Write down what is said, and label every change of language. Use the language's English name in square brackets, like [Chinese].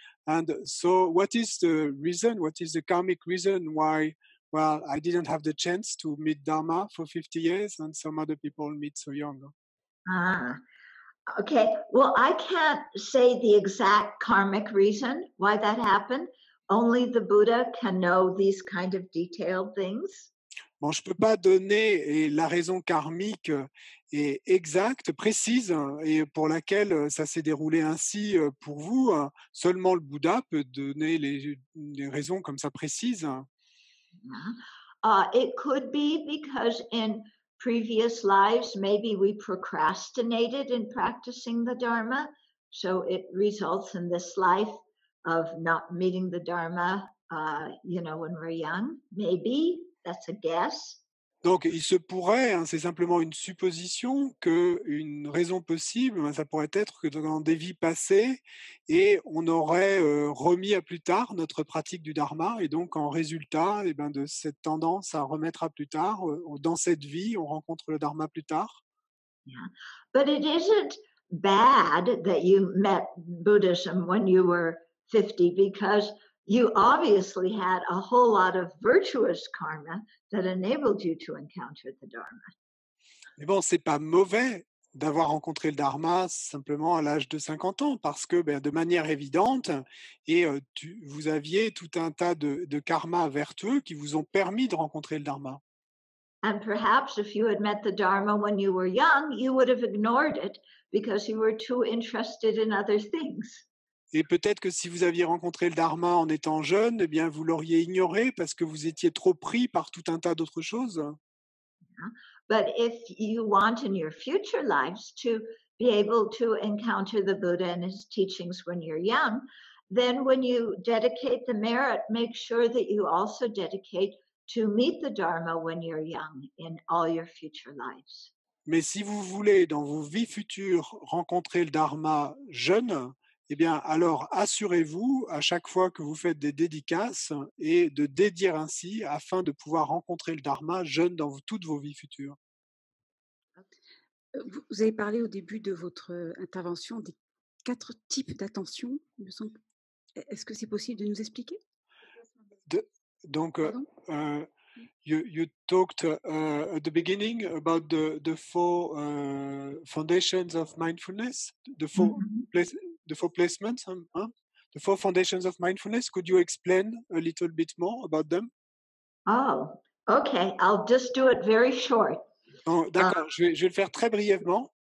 [English] And so what is the reason, what is the karmic reason why, well, I didn't have the chance to meet Dharma for 50 years and some other people meet so young? Ah, okay. Well, I can't say the exact karmic reason why that happened. Only the Buddha can know these kind of detailed things. [French] Bon, je ne peux pas donner la raison karmique et exacte, précise, et pour laquelle ça s'est déroulé ainsi pour vous. Seulement le Bouddha peut donner les raisons comme ça précises. [English] It could be because in previous lives, maybe we procrastinated in practicing the Dharma. So it results in this life of not meeting the Dharma, when we're young. Maybe that's a guess. [French] Donc, il se pourrait, c'est simplement une supposition, qu'une raison possible, ça pourrait être que dans des vies passées, et on aurait remis à plus tard notre pratique du dharma, et donc en résultat de cette tendance à remettre à plus tard, dans cette vie, on rencontre le dharma plus tard. [English] Yeah. But it isn't bad that you met Buddhism when you were 50 because you obviously had a whole lot of virtuous karma that enabled you to encounter the Dharma. [French] Mais bon, c'est pas mauvais d'avoir rencontré le Dharma simplement à l'âge de 50 ans, parce que de manière évidente, et vous aviez tout un tas de karmas vertueux qui vous ont permis de rencontrer le Dharma. [English] And perhaps if you had met the Dharma when you were young, you would have ignored it because you were too interested in other things. [French] Et peut-être que si vous aviez rencontré le Dharma en étant jeune, eh bien, vous l'auriez ignoré parce que vous étiez trop pris par tout un tas d'autres choses. [English] But if you want in your future lives to be able to encounter the Buddha and his teachings when you're young, then when you dedicate the merit, make sure that you also dedicate to meet the Dharma when you're young in all your future lives. [French] Mais si vous voulez, dans vos vies futures, rencontrer le Dharma jeune, eh bien, alors assurez-vous, à chaque fois que vous faites des dédicaces, et de dédier ainsi afin de pouvoir rencontrer le Dharma jeune dans toutes vos vies futures. Vous avez parlé au début de votre intervention des 4 types d'attention, il me semble. Est-ce que c'est possible de nous expliquer? Donc, Pardon? [English] you talked at the beginning about the four foundations of mindfulness, the four placements, the four foundations of mindfulness. Could you explain a little bit more about them? Oh, okay. I'll just do it very short. [French] Oh, d'accord, je vais le faire très brièvement.